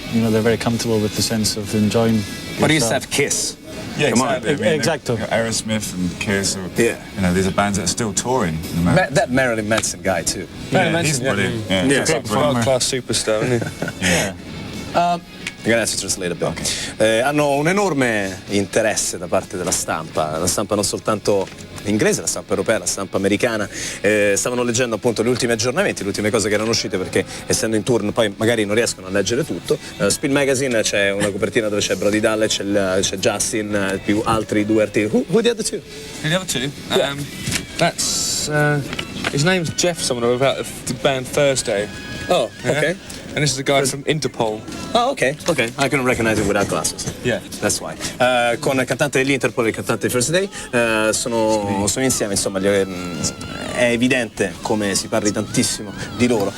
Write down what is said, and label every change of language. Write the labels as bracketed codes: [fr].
[en] You know, they're very comfortable with the sense of enjoying. But you used to have Kiss. Yeah, exactly. I mean, exactly. Aerosmith and Kiss. Yeah. You know, these are bands that are still touring in America. That Marilyn Manson guy too. Yeah, he's brilliant. Yeah. World-class superstar, isn't he? Yeah. [it] Ragazzi, [en] translate a bit. [it] Hanno un enorme interesse da parte della stampa non soltanto inglese, la stampa europea, la stampa americana. Stavano leggendo appunto gli ultimi aggiornamenti, le ultime cose che erano uscite, perché essendo in tour poi magari non riescono a leggere tutto. Spin Magazine c'è una copertina dove c'è Brody Dalle, c'è Justin, più altri due artisti. [en] Who the other two? The other two? That's his name's Jeff, someone about the band Thursday. Oh, okay. And this is a guy from Interpol. Oh, okay. I couldn't recognize him without glasses. Yeah. That's why. [it] Con il cantante dell'Interpol e il cantante di First Day sono insieme, insomma, è evidente come si parli tantissimo di loro.